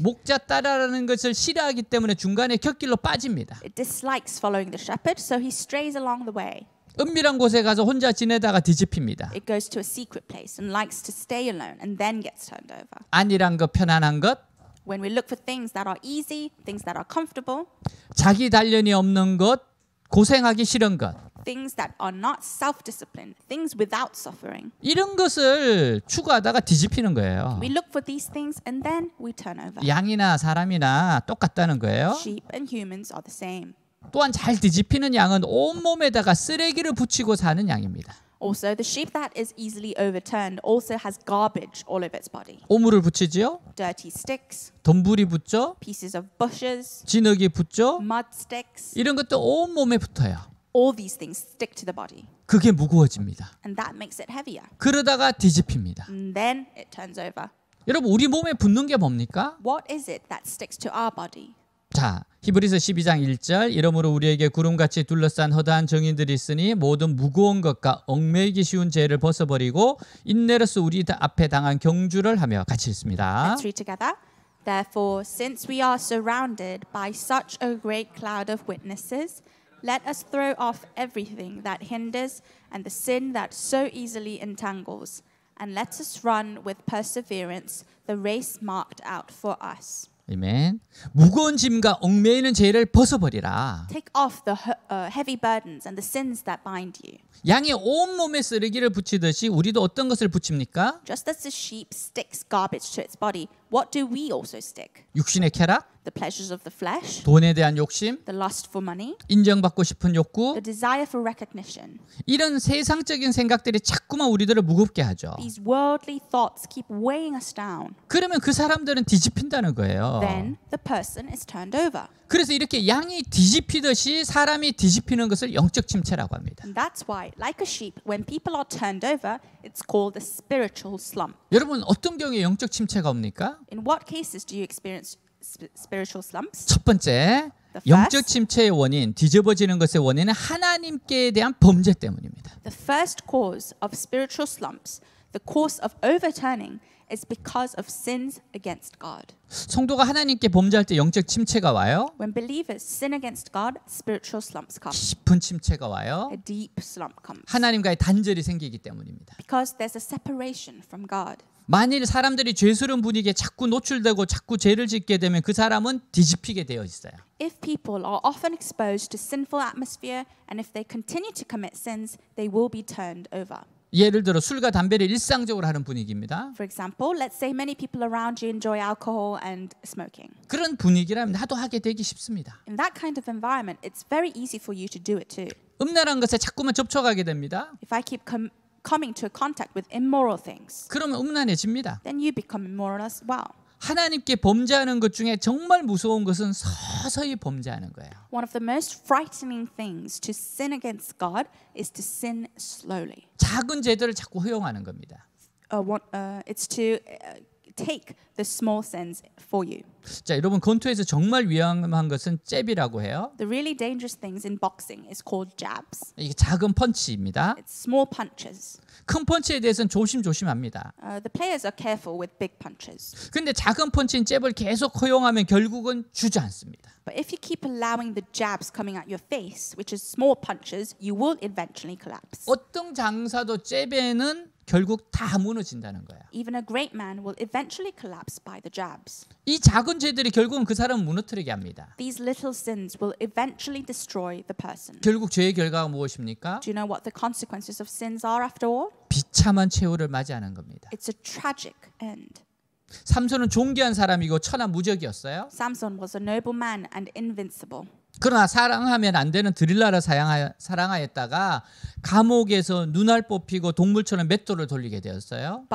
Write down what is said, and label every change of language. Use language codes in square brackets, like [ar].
[ko] 목자 따라라는 것을 싫어하기 때문에 중간에 곁길로 빠집니다. [en] It dislikes following the shepherd, so he strays along the way. [ko] 은밀한 곳에 가서 혼자 지내다가 뒤집힙니다. [en] It goes to a secret place and likes to stay alone and then gets turned over. [ko] 안일한 것, 편안한 것, [en] When we look for things that are easy, things that are comfortable, [ko] 자기 단련이 없는 것, 고생하기 싫은 것, [en] things that are not self-disciplined, things without suffering. [ko] 이런 것을 추구하다가 뒤집히는 거예요. [en] We look for these things and then we turn over. [ko] 양이나 사람이나 똑같다는 거예요. [en] Sheep and humans are the same. [ko] 또한 잘 뒤집히는 양은 온몸에다가 쓰레기를 붙이고 사는 양입니다. [en] Also, the sheep that is easily overturned also has garbage all over its body. [ko] 오물을 붙이지요. [en] Dirty sticks, [ko] 덤불이 붙죠. [en] pieces of bushes, [ko] 진흙이 붙죠. [en] mud sticks. [ko] 이런 것도 온몸에 붙어요. [en] All these things stick to the body. [ko] 그게 무거워집니다. [en] And that makes it heavier. [ko] 그러다가 뒤집힙니다. [en] And then it turns over. [ko] 여러분 우리 몸에 붙는 게 뭡니까? [en] What is it that sticks to our body? [ko] 자, 히브리서 12장 1절 이러므로 우리에게 구름같이 둘러싼 허다한 정인들이 있으니 모든 무거운 것과 얽매이기 쉬운 죄를 벗어버리고 인내로서 우리 앞에 당한 경주를 하며 같이 읽습니다. [en] Let's read together. Therefore, since we are surrounded by such a great cloud of witnesses, let us throw off everything that hinders and the sin that so easily entangles, and let us run with perseverance the race marked out for us. [ko] 아멘. 무거운 짐과 얽매이는 죄를 벗어버리라. [en] Take off the heavy burdens and the sins that bind you. [ko] 양이 온몸에 쓰레기를 붙이듯이 우리도 어떤 것을 붙입니까? [en] Just as the sheep sticks garbage to its body, what do we also stick? [ko] 육신의 쾌락, [en] The pleasures of the flesh, [ko] 돈에 대한 욕심, [en] the lust for money, [ko] 인정받고 싶은 욕구, [en] the desire for recognition. [ko] 이런 세상적인 생각들이 자꾸만 우리들을 무겁게 하죠. [en] These worldly thoughts keep weighing us down. [ko] 그러면 그 사람들은 뒤집힌다는 거예요. [en] Then the person is turned over. [ko] 그래서 이렇게 양이 뒤집히듯이 사람이 뒤집히는 것을 영적 침체라고 합니다. [en] And that's why, like a sheep, when people are turned over, it's called the spiritual slump. [ko] 여러분 어떤 경우에 영적 침체가 옵니까? [en] In what cases do you experience spiritual slumps? [ko] 첫 번째, 영적 침체의 원인, 뒤집어지는 것의 원인은 하나님께 대한 범죄 때문입니다. [en] The first cause of spiritual slumps, the cause of overturning, is because of sins against God. [ko] 성도가 하나님께 범죄할 때 영적 침체가 와요. [en] When believers sin against God, spiritual slumps come. [ko] 깊은 침체가 와요. [en] A deep slump comes. [ko] 하나님과의 단절이 생기기 때문입니다. [en] Because there's a separation from God. [ko] 만일 사람들이 죄스러운 분위기에 자꾸 노출되고 자꾸 죄를 짓게 되면 그 사람은 뒤집히게 되어 있어요. [en] If people are often exposed to sinful atmosphere and if they continue to commit sins, they will be turned over. [ko] 예를 들어 술과 담배를 일상적으로 하는 분위기입니다. [en] For example, let's say many people around you enjoy alcohol and smoking. [ko] 그런 분위기라면 나도 하게 되기 쉽습니다. [en] In that kind of environment, it's very easy for you to do it too. [ko] 음란한 것에 자꾸만 접촉하게 됩니다. [en] If I keep coming to contact with immoral things, [ko] 그러면 음란해집니다. [en] then you become immoral as well. [ko] 하나님께 범죄하는 것 중에 정말 무서운 것은 서서히 범죄하는 거예요. [en] One of the most frightening things to sin against God is to sin slowly. [ko] 작은 죄들을 자꾸 허용하는 겁니다. [en] It's to take the small sins for you. [ko] 자, 여러분 권투에서 정말 위험한 것은 잽이라고 해요. [en] The really dangerous things in boxing is called jabs. [ko] 이게 작은 펀치입니다. [en] It's small punches. [ko] 큰 펀치에 대해서는 조심조심합니다. [en] The players are careful with big punches. [ko] 근데 작은 펀치인 잽을 계속 허용하면 결국은 주저앉습니다. [en] But if you keep allowing the jabs coming at your face, which is small punches, you will eventually collapse. [ko] 어떤 장사도 잽에는 결국 다 무너진다는 거예요. [en] Even a great man will eventually collapse by the jabs. [ko] 이 작은 죄들이 결국은 그 사람을 무너뜨리게 합니다. [en] These little sins will eventually destroy the person. [ko] 결국 죄의 결과가 무엇입니까? [en] Do you know what the consequences of sins are after all? [ko] 비참한 최후를 맞이하는 겁니다. [en] It's a tragic end. [ko] 삼손은 존귀한 사람이고 천하무적이었어요. [en] Samson was a noble man and invincible. [ko] 그러나 사랑하면 안 되는 드릴라를 사랑하였다가 감옥에서 눈알 뽑히고 동물처럼 맷돌을 돌리게 되었어요.